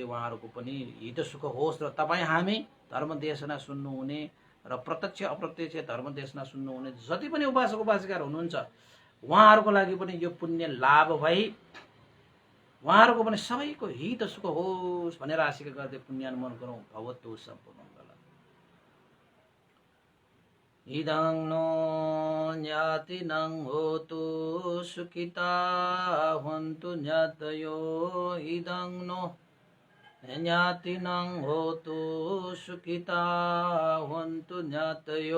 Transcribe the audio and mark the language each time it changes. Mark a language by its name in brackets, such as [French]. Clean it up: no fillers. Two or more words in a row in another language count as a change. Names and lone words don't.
[Nepali] उहाँहरूको पनि हित सुख होस्। र तपाईँ हामी धर्मदेशना सुन्नुहुने र प्रत्यक्ष अप्रत्यक्ष धर्मदेशना सुन्नुहुने जति पनि उपासक उपासिकाहरू हुनुहुन्छ, उहाँहरूको लागि पनि यो पुण्य लाभ भई उहाँहरूको पनि सबैको हित सुख होस् भनेर आशिका गर्दै पुण्यानुमोदन गरौँ। [Pali] भवतु सम्पूर्ण इदं नो ज्ञातिनं होतु सुखिता हन्तु ज्ञातयो। इदं नो ज्ञातिनं होतु सुखिता हन्तु ज्ञातयो।